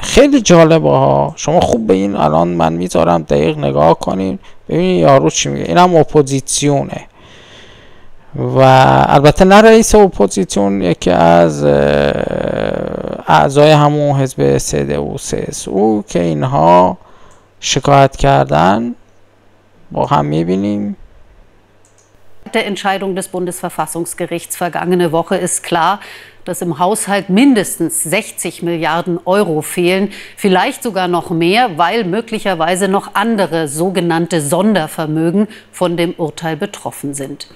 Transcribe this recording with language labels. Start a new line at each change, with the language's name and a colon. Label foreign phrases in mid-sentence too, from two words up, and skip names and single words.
Persian: خیلی جالبه ها، شما خوب به این الان من میذارم دقیق نگاه کنین ببینید یارو چی میگه، اینم اپوزیسیونه و البته نه رئیس اپوزیسیون، یکی از اعضای همون حزب CDU CSU که اینها شکایت کردن با هم میبینیم.
German: Der Entscheidung des Bundesverfassungsgerichts vergangene Woche ist klar, dass im Haushalt mindestens 60 Milliarden Euro fehlen, vielleicht sogar noch mehr, weil möglicherweise noch andere sogenannte Sondervermögen von dem Urteil betroffen sind.